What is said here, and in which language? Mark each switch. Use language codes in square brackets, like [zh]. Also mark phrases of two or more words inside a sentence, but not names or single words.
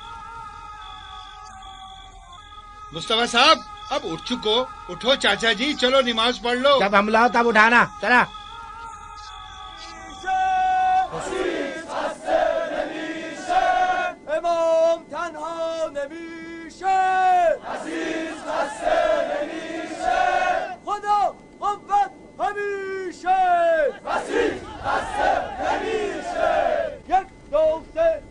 [ur] مصطفیٰ صاحب اب اٹھ چکو. اٹھو چاچا جی، چلو نماز پڑھ لو. جب حملہ ہو تب اٹھانا. چلا. [fa] امام تنها نمیشه، عزیز خسته نمیشه، خدا قوت همیشه، عزیز خسته نمیشه. یک دوسته